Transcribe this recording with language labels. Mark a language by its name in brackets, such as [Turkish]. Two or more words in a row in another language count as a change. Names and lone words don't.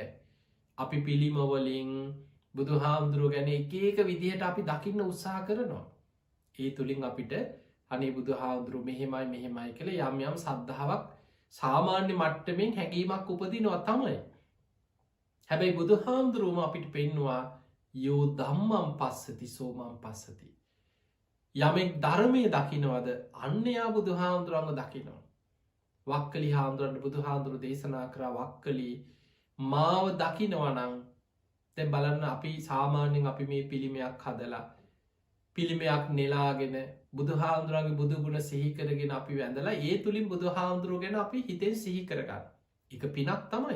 [Sinhala] අපි පිළිමවලින් බුදු හාමුදුරුව ගැන එක විදිහට අපි දකින්න උත්සාහ කරනවා. ඒ තුළින් අපිට අනේ බුදු හාමුදුරු මෙහෙමයි කළ යම් සද්ධාවක් සාමාන්‍ය මට්ටමෙන් හැඟීමක් උපදිනවා තමයි. හැබැයි බුදු හාමුදුරුවම අපිට පෙන්නවා [Pali] යෝ දම්මම් පස්සති සෝමම් පස්සති. [Sinhala] යමෙක් ධර්මය දකිනවද අන්නයා බුදු හාමුදුරුවන්ව දකිනවා. වක්කලි හාමුදුරන්ට බුදු හාමුදුරු දේශනා කරා වක්කලි මාව දකිනවනං තැ බලන්න අපි සාමාන්‍යෙන් අපි මේ පිළිමයක් හදලා පිළිමයක් නෙලාගෙන බුදු හාමුදුරන්ගේ බුදුගුණ සිහිකරගෙන අපි වැඳලා ඒ තුළින් බුදු හාමුදුරුව ගැන අපි හිතෙන් සිහි කරගන්න එක පිනක් තමයි.